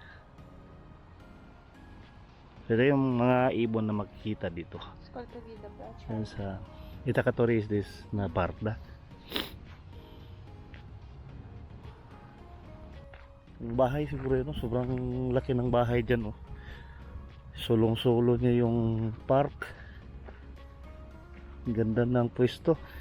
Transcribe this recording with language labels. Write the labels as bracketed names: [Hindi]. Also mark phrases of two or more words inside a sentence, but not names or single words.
[Filipino] Ito yung mga ibon na makikita dito. [Russian] Сколько видов, да? [Filipino] Yan sa Itakatori [English] is this [Filipino] na park da. Yung bahay siguro yun, no? Sobrang laki ng bahay dyan, oh. Sulong-sulo niya yung park. Ganda ng pwesto.